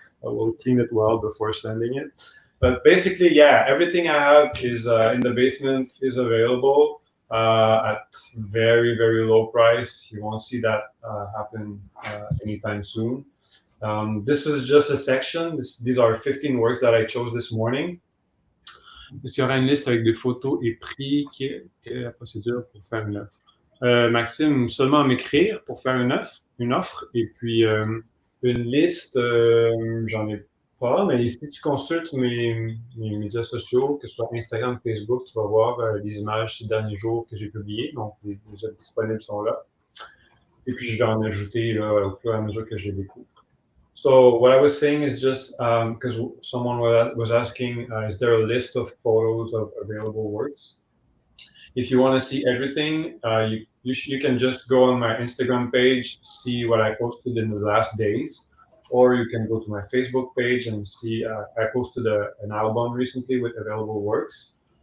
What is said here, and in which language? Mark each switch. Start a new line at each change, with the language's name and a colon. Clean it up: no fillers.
English: I will clean it well before sending it. But basically, yeah, everything I have is in the basement is available at very, very low price. You won't see that happen anytime soon. This is just a section. These are 15 works that I chose this morning.
French: Est-ce qu'il y aura une liste avec des photos et prix? Quelle est la procédure pour faire une offre? Maxime, seulement m'écrire pour faire une offre. Et puis, une liste, j'en ai pas, mais si tu consultes mes médias sociaux, que ce soit Instagram, Facebook, tu vas voir les images ces derniers jours que j'ai publiées. Donc, les œuvres disponibles sont là. Et puis, je vais en ajouter là, au fur et à mesure que je les découvre.
English: So what I was saying is just because someone was asking, is there a list of photos of available works? If you want to see everything, you can just go on my Instagram page, see what I posted in the last days, or you can go to my Facebook page and see I posted an album recently with available works.